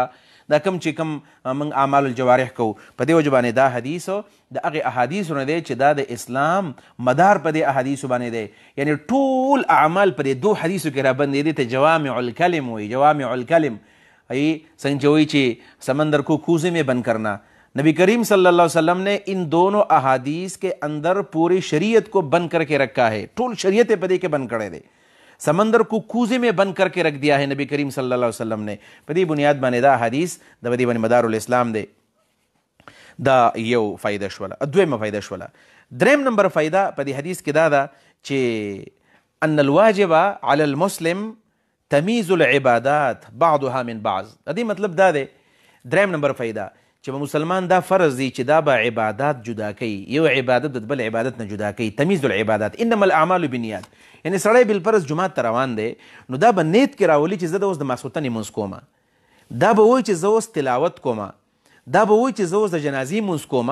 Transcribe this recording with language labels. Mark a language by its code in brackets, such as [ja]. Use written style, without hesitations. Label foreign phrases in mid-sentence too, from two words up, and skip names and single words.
[ps] دا کم چې کم موږ [ar] اعمال الجوارح [ps] کوو. په دې وجه باندې دا حدیث د هغې احادیثو نه دی چې دا د اسلام مدار په دې احادیثو باندې دی. یعنی ټول اعمال په دې 2 حدیثو کې رابندې دي. ته [ar] جوامع الکلم [ps] وایي، [ar] جوامع الکلم [ps] څنګه چې وایي چې [ur] سمندر کو کوزے میں بند کرنا. نبی کریم [ar] صلی اللہ علیہ وسلم [ur] نے ان دونوں احادیث کے اندر پوری شریعت کو بند کر کے رکھا ہے. [ps] ټول شریعت په دې کې بند کړی دی. [ur] سمندر کو کوزے میں بند کر کے رکھ دیا ہے نبی کریم [ar] صلی اللہ علیہ وسلم [ur] نے. [ps] په دې بنیاد باندې دا حدیث د دې باندې [ar] مدار الاسلام [ps] دی. دا یو فایده شوله. دویمه فایده شوله. دریم نمبر فایده په دې حدیث کې دا ده چې [ar] ان الواجب علی المسلم تمیز العبادات بعضها من بعض. [ps] د دې مطلب دا دی، دریم نمبر فایده، چې به مسلمان دا فرض دی چې دا به عبادات جدا کوي، یو عبادت د بل عبادت نه جدا کوي. [ar] تمیز العبادات، انما الاعمال بالنیات. [ps] یعنی سړی بالفرض جومات ته روان دی نو دا به نیت کې راولي چې زه د اوس د ماسخوتنې مونځ کومه، دا به وایي چې زه اوس تلاوت کومه، دا به وایي چې زه اوس د جنازې مونځ کومه.